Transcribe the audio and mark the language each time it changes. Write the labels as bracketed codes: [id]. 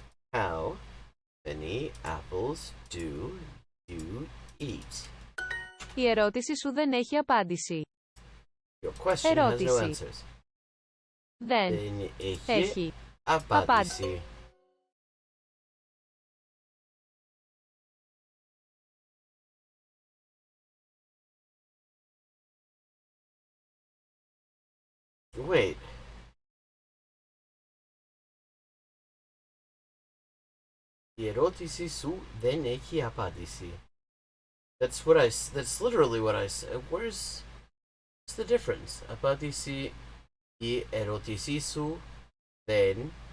[en] How many apples do you eat? [el] Η ερώτηση σου δεν έχει απάντηση. [en] Your question has no [el] Ερώτηση. [en] answers. [el] Δεν έχει απάντηση. [en] Wait. [el] Η ερώτηση σου δεν έχει απάντηση. [en] That's literally what I said. What's the difference? [el] Απάντηση, η ερώτηση σου δεν...